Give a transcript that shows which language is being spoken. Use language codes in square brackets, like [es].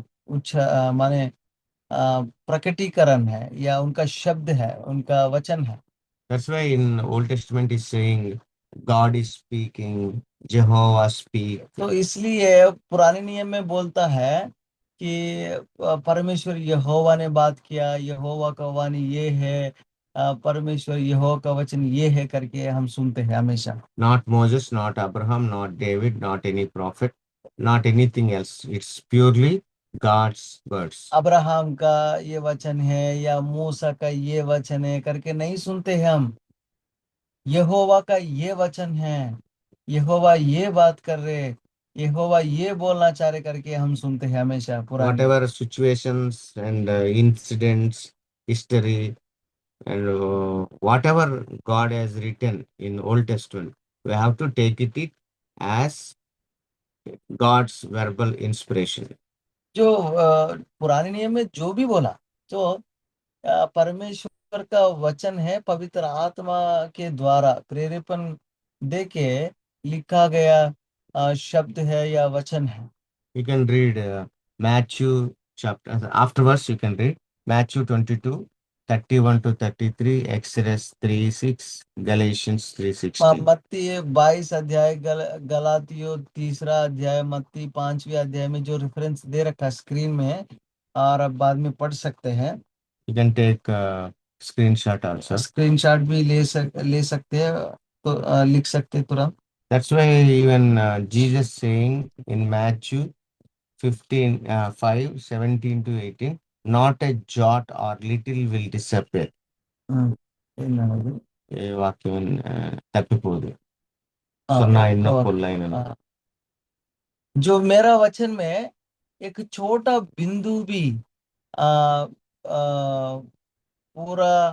[hi] माने प्रकटीकरण है या उनका शब्द है, उनका वचन है। [en] That's why in Old Testament is saying God is speaking, Jehovah speak. [hi] तो इसलिए पुराने नियम में बोलता है कि परमेश्वर यहोवा ने बात किया, यहोवा का वाणी ये है, परमेश्वर यहोवा का वचन ये है करके हम सुनते हैं हमेशा। [en] Not Moses, not Abraham, not David, not any prophet, not anything else. It's purely God's words. [hi] Abraham का ये वचन है या मूसा का ये वचन है करके नहीं सुनते हैं हम। यहोवा का ये वचन है, यहोवा ये बात कर रहे, यहोवा ये बोलना चाह रहे करके हम सुनते हैं हमेशा पुराने। [en] Whatever situations and incidents, history, and whatever God has written in Old Testament, we have to take it as God's verbal inspiration. [hi] जो पुराने नियम में जो भी बोला, तो परमेश्वर का वचन है, पवित्र आत्मा के द्वारा प्रेरेपण देके लिखा गया शब्द है या वचन है। [en] You can read Matthew chapter, afterwards you can read Matthew 22, 31 to 33, Exodus 3:6, Galatians 3:16. [hi] मत्ती 22 अध्याय, गलातियों 3 अध्याय, मत्ती 5वीं अध्याय में जो रेफरेंस दे रखा है स्क्रीन में, और अब बाद में पढ़ सकते हैं। [en] You can take screenshot also. [hi] Screenshot भी ले सकते हैं, तो लिख सकते हैं तुरंत। [en] That's why even Jesus saying in Matthew 5, 17 to 18, not a jot or little will disappear. [te] ఏ వాక్యం తప్పిపోదు సున్నా ఎన్నో పొల్లైనను. [hi] जो मेरा वचन में एक छोटा बिंदु भी आ, आ, पूरा